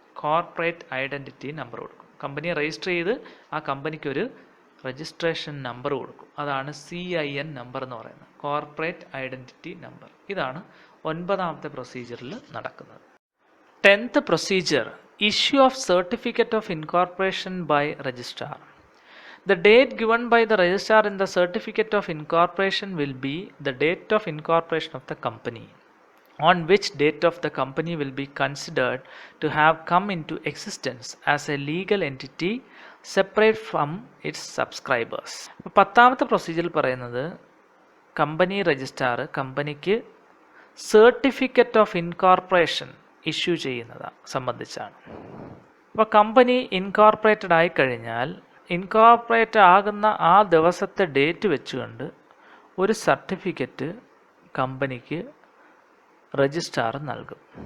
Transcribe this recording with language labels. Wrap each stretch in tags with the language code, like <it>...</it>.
<ml>Corporate identity number കൊടുക്കും. കമ്പനിയെ register ചെയ്ത് ആ കമ്പനിക്കൊരു രജിസ്ട്രേഷൻ നമ്പർ കൊടുക്കും. അതാണ് CIN നമ്പർ എന്ന് പറയുന്നത്, കോർപ്പറേറ്റ് ഐഡൻറ്റിറ്റി നമ്പർ. ഇതാണ് ഒൻപതാമത്തെ പ്രൊസീജിയറിൽ നടക്കുന്നത്.</ml> <en>10th procedure, issue of certificate of incorporation by registrar. The date given by the registrar in the certificate of incorporation will be the date of incorporation of the company, on which date of the company will be considered to have come into existence as a legal entity separate from its subscribers.</en> <ml>പത്താമത്തെ procedure പറയുന്നത് company registrar കമ്പനിക്ക് certificate of incorporation issue ചെയ്യുന്നത് സംബന്ധിച്ചാണ്. അപ്പോൾ company incorporated ആയിക്കഴിഞ്ഞാൽ incorporate ആകുന്ന ആ ദിവസത്തെ ഡേറ്റ് വെച്ചുകൊണ്ട് ഒരു സർട്ടിഫിക്കറ്റ് കമ്പനിക്ക് രജിസ്ട്രാർ നൽകും.</ml>